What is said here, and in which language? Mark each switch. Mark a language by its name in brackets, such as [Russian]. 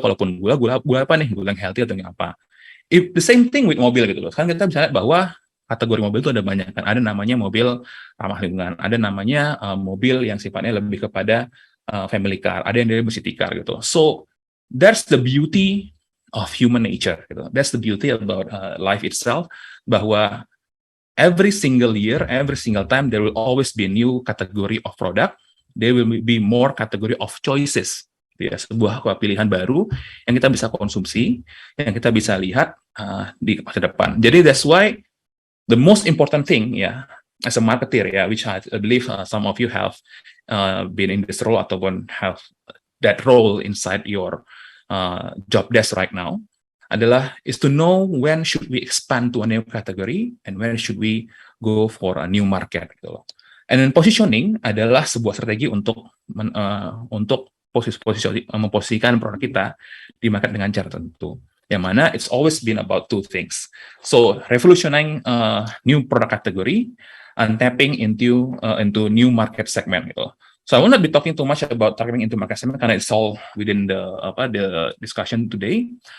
[Indonesian] Kalaupun gula apa nih? Gula yang healthy atau yang apa? [English] The same thing with [Indonesian] mobil gitu loh. Kan kita bisa lihat bahwa kategori mobil itu ada banyak kan. Ada namanya mobil ramah lingkungan, ada namanya mobil yang sifatnya lebih kepada family car, ada yang dari city car gitu. [English] So that's the beauty of human nature [Indonesian] gitu. [English] That's the beauty about life itself, [Indonesian] bahwa [English] every single year, every single time there will always be a new category of product. There will be more category of choices. [Indonesian] Ya, sebuah pilihan baru yang kita bisa konsumsi, yang kita bisa lihat di masa depan. Jadi [English] that's why the most important thing ya, as a marketer ya, which I believe some of you have been in this role [Indonesian] ataupun [English] have that role inside your job desk right now, [Indonesian] adalah [English] is to know when should we expand to a new category and when should we go for a new market [Indonesian] gitu loh. [English] And then [Indonesian] positioning adalah sebuah strategi untuk memposisikan produk kita di market dengan cara tertentu. Yang mana [English] it's always been about two things. So revolutionizing new product category and tapping into new market segment gitu. So I will not be talking too much about tapping into market segment [Indonesian] karena [English] it's all within the discussion today.